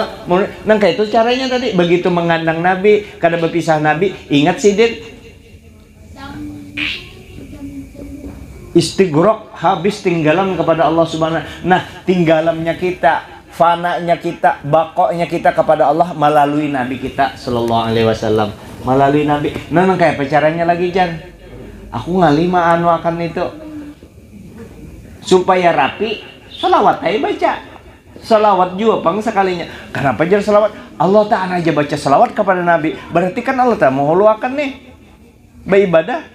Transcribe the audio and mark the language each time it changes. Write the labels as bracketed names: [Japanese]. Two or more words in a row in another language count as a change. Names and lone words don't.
[Banjar] Nah kayak itu caranya tadi, begitu mengandang Nabi, kada berpisah Nabi. Ingat sidin istighraq, habis tinggalan kepada Allah Subhanahu. Nah, tinggalannya kita, fananya kita, bakoknya kita kepada Allah melalui Nabi kita [Arabic] صلى الله عليه وسلم, [Banjar] melalui Nabi. Nah, kayak apa caranya lagi, Jan? Aku ngalima anu akan itu. Supaya rapi, selawat aja baca. Selawat juga pang sekalinya. Kenapa jar selawat? Allah Ta'ala aja baca selawat kepada Nabi. Berarti kan Allah Ta'ala mau akan nih beribadah.